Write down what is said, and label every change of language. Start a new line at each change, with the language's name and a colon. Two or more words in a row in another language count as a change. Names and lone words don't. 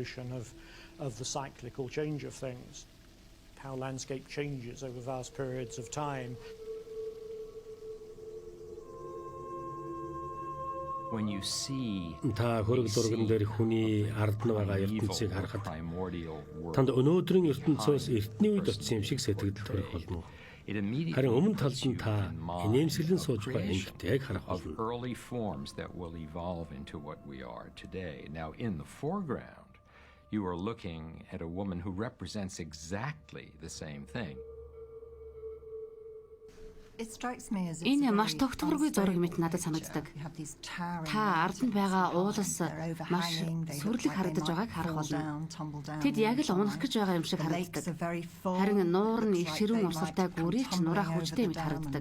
Mongolian: Та хөрөг зурган дээр хүний ард нь байгаа ертөнцийг харахад танд өнөөдрийн ертөнцөөс эртний үед очсон юм шиг сэтгэл төрөх болно. Харин өмнө талд нь та инээмсэглэн сууж байгаа эмэгтэйг харах болно.
English: You are looking at a woman who represents exactly the same thing.
Mongolian: Энэ маш тогтворгүй зураг мэт надад санагддаг. Та ард нь байгаа уулаас маш сүрлэг харагдаж байгааг харах болно. Тэд яг л унах гэж байгаа юм шиг харагддаг. Харин нуур нь их ширүүн урсгалтай гүрийч нураах хүчтэй мэт харагддаг.